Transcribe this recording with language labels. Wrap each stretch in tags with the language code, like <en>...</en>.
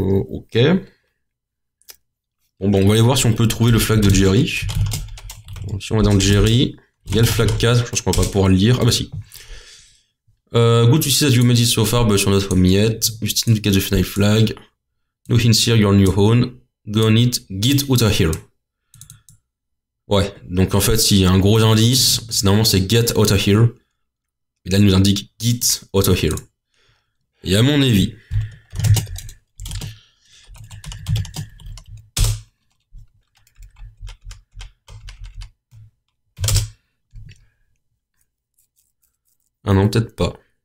<fr>Ok. Bon, on va aller voir si on peut trouver le flag de Jerry. Donc, si on va dans Jerry, il y a le flag 4, je pense qu'on va pas pouvoir le lire. Ah bah si.</fr> <en>Good to see that you made it so far, but you're not home yet. You still need to get the final flag. No hints here, you're on your own. Go on it, get out of here.</en> <fr>Ouais, donc en fait, s'il y a un gros indice, normalement c'est</fr> <en>get out of here.</en> <fr>Et là, il nous indique</fr> <en>get out of here.</en> <fr>Et à mon avis, ah non, peut-être pas.</fr>